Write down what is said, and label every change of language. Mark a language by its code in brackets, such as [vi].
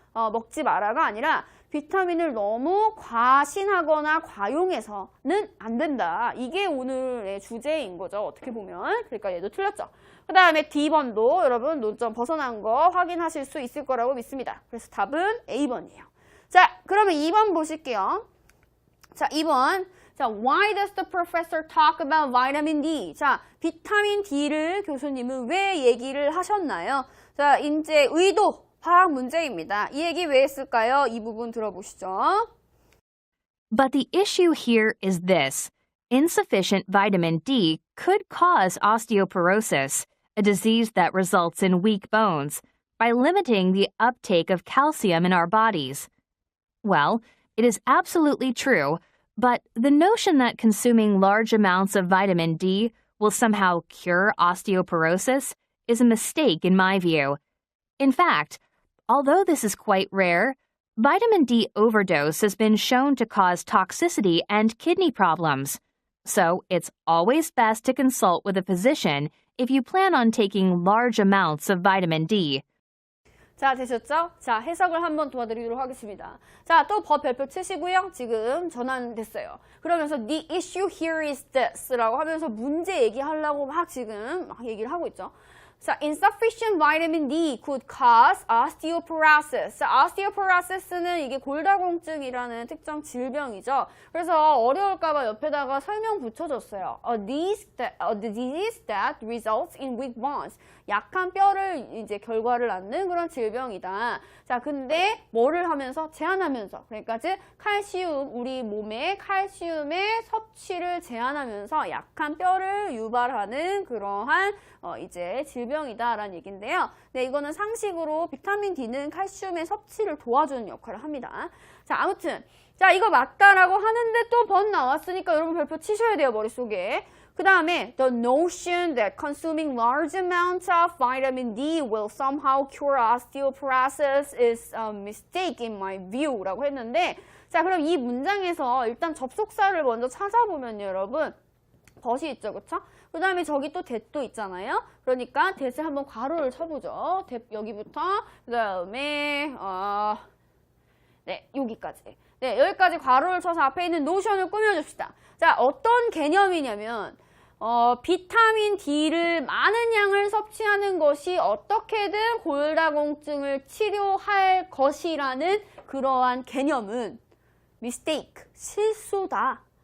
[ko] 먹지 마라가 아니라 비타민을 너무 과신하거나 과용해서는 안 된다. 이게 오늘의 주제인 거죠. 어떻게 보면. 그러니까 얘도 틀렸죠. 그 다음에 D번도 여러분 논점 벗어난 거 확인하실 수 있을 거라고 믿습니다. 그래서 답은 A번이에요. 자, 그러면 2번 보실게요. 자, 2번. [en] 자, why does the professor talk about vitamin D? [ko] 자, 비타민 D를 교수님은 왜 얘기를 하셨나요? 자, 이제 의도. 화학 문제입니다. 이 얘기 왜 했을까요? 이 부분 들어보시죠. [en] But the issue here is this. Insufficient vitamin D could cause osteoporosis, a disease that results in weak bones, by limiting the uptake of calcium in our bodies. Well, it is absolutely true, but the notion that consuming large amounts of vitamin D will somehow cure osteoporosis is a mistake in my view. In fact, although this is quite rare, vitamin D overdose has been shown to cause toxicity and kidney problems. So it's always best to consult with a physician if you plan on taking large amounts of vitamin D. [ko] 자, 되셨죠? 자, 해석을 한번 도와드리도록 하겠습니다. 자, 또 법 별표 치시고요. 지금 전환됐어요. 그러면서 [en] the issue here is this [ko] 라고 하면서 문제 얘기하려고 막 지금 막 얘기를 하고 있죠. [en] 자, insufficient vitamin D could cause osteoporosis. [ko] 자, osteoporosis는 이게 골다공증이라는 특정 질병이죠. 그래서 어려울까봐 옆에다가 설명 붙여줬어요. [en] A disease that results in weak bones. [ko] 약한 뼈를 이제 결과를 낳는 그런 질병이다. 자, 근데 뭐를 하면서? 제한하면서. 그러니까 즉 칼슘, 우리 몸의 칼슘의 섭취를 제한하면서 약한 뼈를 유발하는 그러한 이제 질병이다라는 얘기인데요. 네, 이거는 상식으로 비타민 D는 칼슘의 섭취를 도와주는 역할을 합니다. 자, 아무튼 자, 이거 맞다라고 하는데 또 번 나왔으니까 여러분 별표 치셔야 돼요, 머릿속에. 그 다음에 [en] the notion that consuming large amounts of vitamin D will somehow cure osteoporosis is a mistake in my view [ko] 라고 했는데 자, 그럼 이 문장에서 일단 접속사를 먼저 찾아보면요, 여러분. 벗이 있죠, 그쵸? 그 다음에 저기 또 that도 있잖아요. 그러니까 that을 한번 괄호를 쳐보죠. that 여기부터 그 다음에 네, 여기까지. 네, 여기까지 괄호를 쳐서 앞에 있는 노션을 꾸며줍시다. 자, 어떤 개념이냐면 비타민 D를 많은 양을 섭취하는 것이 어떻게든 골다공증을 치료할 것이라는 그러한 개념은 mistake, 실수다.